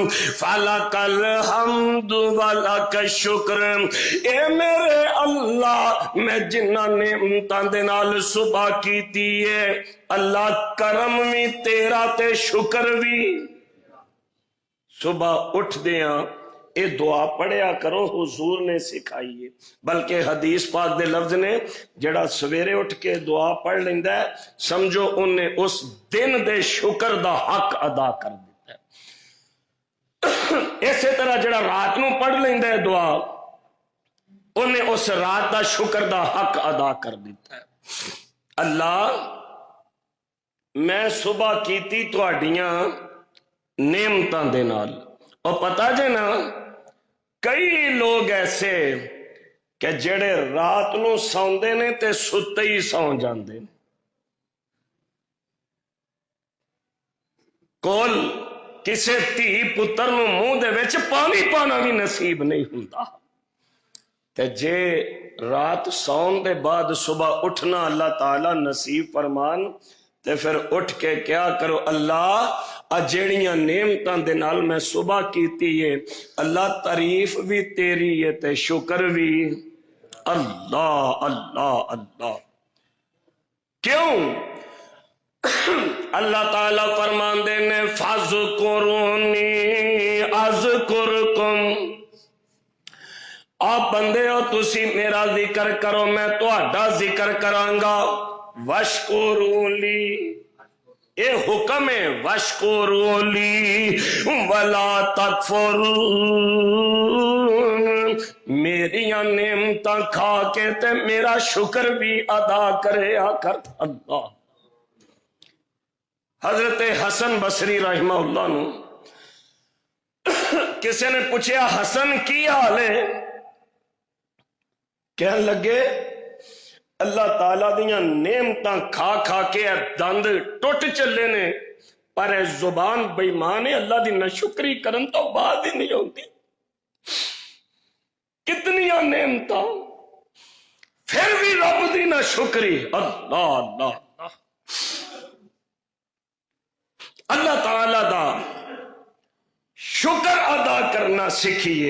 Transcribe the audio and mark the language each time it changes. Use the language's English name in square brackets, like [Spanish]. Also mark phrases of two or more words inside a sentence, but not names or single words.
[Arabic] فلکل حمد ولک شکر، [Punjabi] اے میرے اللہ میں جنہ نعمتاں دے نال صبح کیتی ہے، اللہ کرم بھی تیرا تے شکر بھی۔ صبح اٹھ دیاں اے دعا پڑھیا کرو، حضور نے سکھائیے، بلکہ حدیث پاک دے لفظ نے جڑا سویرے اٹھ کے دعا پڑھ لیندہ ہے سمجھو انہیں اس دن دے شکر دا حق ادا کر دیتا ہے۔ اسی طرح جڑا رات نو پڑھ لیندہ ہے دعا انہیں اس رات دا شکر دا حق ادا کر دیتا ہے۔ اللہ میں صبح کیتی تہاڈیاں نعمتاں دے نال، اور پتہ جے نا کئی لوگ ایسے کہ جڑے رات نو سوندے نے تے ستے ہی سو جاندے نے، کول کسے دھی پتر نو منہ دے وچ پانی پانا بھی نصیب نہیں ہوندا، تے جے رات سون دے بعد صبح اٹھنا اللہ تعالی نصیب فرمان تے پھر اٹھ کے کیا کرو، اللہ جیڑیاں نعمتاں دے نال میں صبح کیتی ہے اللہ تعریف بھی تیری ہے تے شکر بھی۔ اللہ اللہ اللہ، کیوں؟ اللہ تعالیٰ فرمان دینے [Arabic] فَاذْكُرُونِي أَذْكُرْكُمْ، [Punjabi] آپ بندے ہو تسی میرا ذکر کرو میں تہاڈا ذکر کرانگا، [Arabic] وَاشْكُرُوا لِي، [Punjabi] اے حکم ہے [Arabic] وَاشْكُرُوا لِي وَلَا تَكْفُرُونَ، [Punjabi] میریاں نعمتاں کھا کے تے میرا شکر بھی ادا کرے آکر۔ اللہ، حضرت حسن بصری رحمہ اللہ نو کسی نے پوچھا حسن کی حال ہے؟ کہنے لگے اللہ تعالیٰ دیاں نعمتاں کھا کھا کے دند ٹوٹ چلے نے، پر زبان بےمان ہے اللہ دی ناشکری کرن تو بعد ہی نہیں ہوتی۔ کتنیاں نعمتاں پھر بھی رب دی ناشکری۔ اللہ اللہ اللہ تعالیٰ دا شکر ادا کرنا سکھیے۔